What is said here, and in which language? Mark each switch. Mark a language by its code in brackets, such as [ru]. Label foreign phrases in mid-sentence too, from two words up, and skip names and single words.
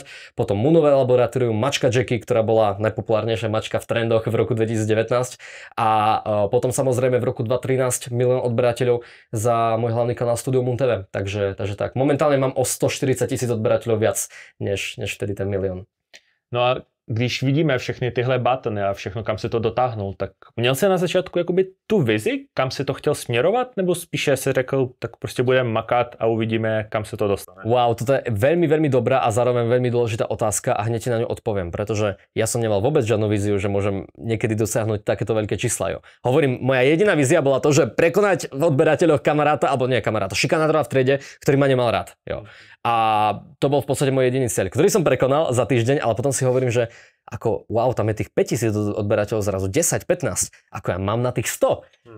[sk] Potom Moonové laboratórium, mačka Jackie, ktorá bola najpopulárnejšia mačka v trendoch v roku 2019. A potom samozrejme v roku 2013 milión odberateľov za môj hlavný kanál Studio Moon TV. Takže tak. Momentálne mám o 140 000 odberateľov viac, než vtedy ten milión. [cs] No a když vidíme všechny tyhle buttony a všechno, kam se to dotáhnul, tak měl jsi na začátku jakoby tu vizi, kam se to chtěl směrovat, nebo spíše si řekl, tak prostě budeme makat a uvidíme, kam se to dostane? [sk] Wow, toto je veľmi, veľmi dobrá a zároveň veľmi dôležitá otázka a hneď ti na ňu odpoviem, pretože ja som nemal vôbec žiadnu víziu, že môžem niekedy dosiahnuť takéto veľké čísla. Jo. Hovorím, moja jediná vízia bola to, že prekonať v odberateľoch kamaráta, alebo nie kamaráta, šikanátora v triede, ktorý ma nemal rád. Jo. A to bol v podstate môj jediný cieľ, ktorý som prekonal za týždeň, ale potom si hovorím, že ako wow, tam je tých 5000 odberateľov zrazu 10, 15, ako ja mám na tých 100.